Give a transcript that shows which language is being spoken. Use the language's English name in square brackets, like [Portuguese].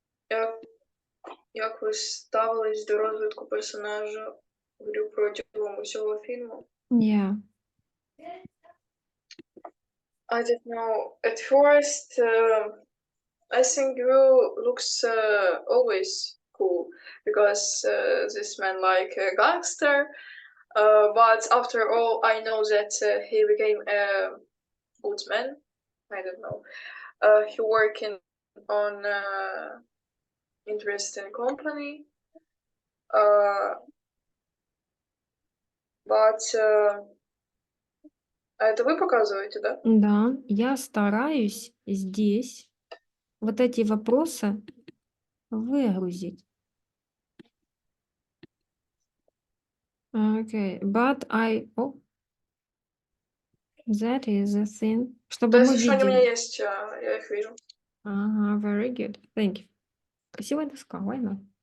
[Ukrainian] Як, як ви ставились до розвитку персонажа протягом усього фільму? [English] Yeah. I don't know. At first, I think Gru looks always cool because this man like a gangster. But after all, I know that he became a good man. I don't know. He working on interesting company. [Russian] But это вы показываете, да? Да, я стараюсь здесь вот эти вопросы выгрузить. [English] Okay, but that is the thing. [Russian] То Чтобы есть мы еще они у меня видели. есть, я их вижу. [English] Ага, very good. Thank you. [Russian] Красивая доска, [English] why not?